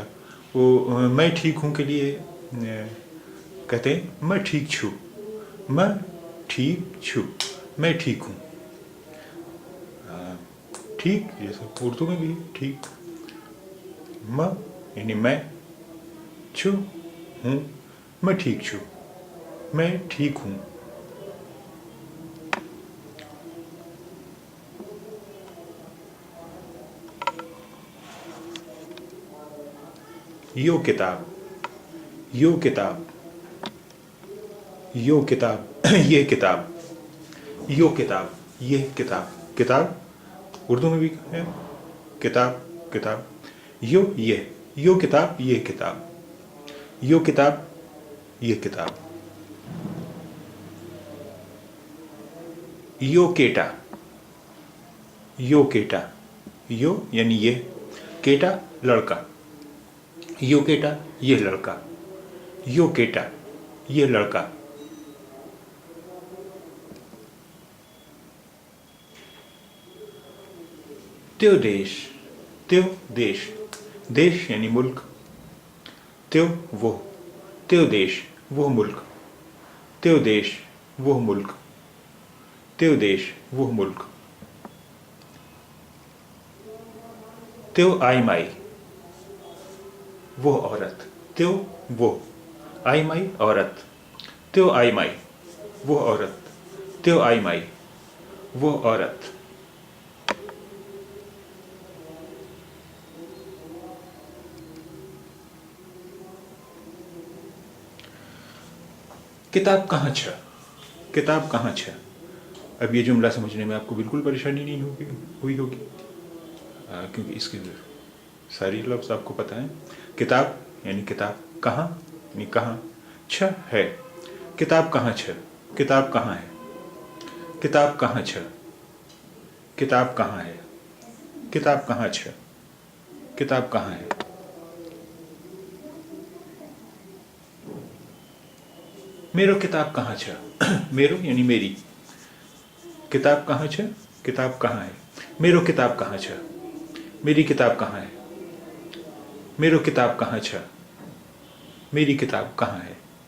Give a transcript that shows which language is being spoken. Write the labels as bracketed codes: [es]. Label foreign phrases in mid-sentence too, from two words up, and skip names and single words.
[ur] وہ میں ٹھیک ہوں کے لیے کہتے ہیں [ne] मैं ठीक छू, मैं ठीक छू, [ur] میں ٹھیک ہوں. ٹھیک جیسے اردو میں بھی ٹھیک، میں یعنی میں، چھو ہوں, [ne] मैं ठीक छू, [ur] میں ٹھیک ہوں. [ne] यो किताब, यो किताब, यो किताब, [ur] یہ کتاب, [ne] यो किताब, [ur] یہ کتاب، کتاب اردو میں بھی ہے کتاب، کتاب, [ne] यो किताब, [ur] یہ کتاب, [ne] यो किताब, [ur] یہ کتاب. [ne] यो केटा, यो केटा, यो यानी ये, केटा लड़का, यो केटा [ur] یہ لڑکا, [ne] यो केटा [ur] یہ لڑکا. [ne] त्यो देश, त्यो देश, [ur] دیش یعنی ملک, [ne] त्यो वो, त्यो देश [ur] وہ ملک, [ne] त्यो देश [ur] وہ ملک, [ne] त्यो देश [ur] وہ ملک. [ne] त्यो आई माई, [ur] وہ عورت, [ne] त्यो वो, आई माई औरत, त्यो आई माई [ur] وہ عورت, [ne] त्यो आई माई [ur] وہ عورت. [ne] किताब कहाँ छ, किताब कहाँ छ। [ur] اب یہ جملہ سمجھنے میں آپ کو بالکل پریشانی نہیں ہوئی ہوگی، کیونکہ اس کے ساری لفظ آپ کو پتا ہے. کتاب یعنی کتاب، کہاں یعنی کہاں، چھ ہے, [ne] किताब कहाँ छ, [ur] کتاب کہاں ہے, [ne] किताब कहाँ छ, [ur] کتاب کہاں ہے, [ne] किताब कहाँ छ, [ur] کتاب کہاں ہے. [ne] मेरो किताब कहाँ छ, [ur] میرو یعنی میری, [ne] किताब कहाँ छ, [ur] کتاب کہاں ہے, [ne] मेरो किताब कहाँ छ, [ur] میری کتاب کہاں ہے, [ne] मेरो किताब कहाँ छ, [ur] میری کتاب کہاں ہے.